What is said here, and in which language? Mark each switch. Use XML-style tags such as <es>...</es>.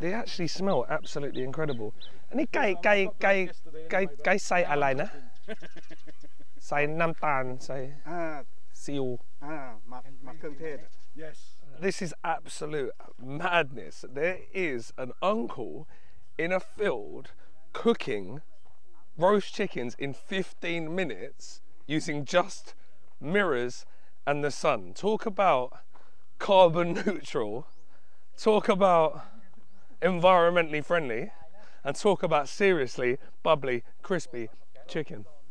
<en>They actually smell absolutely incredible. And he guy say</en> <th>อะไรนะใส่น้ำตาลใส่ซีอิ๊วหมักเครื่องเทศ Yes.</th> <en>This is absolute madness. There is an uncle in a field cooking roast chickens in 15 minutes using just mirrors and the sun. Talk about carbon neutral, talk about environmentally friendly, and talk about seriously bubbly, crispy chicken.</en>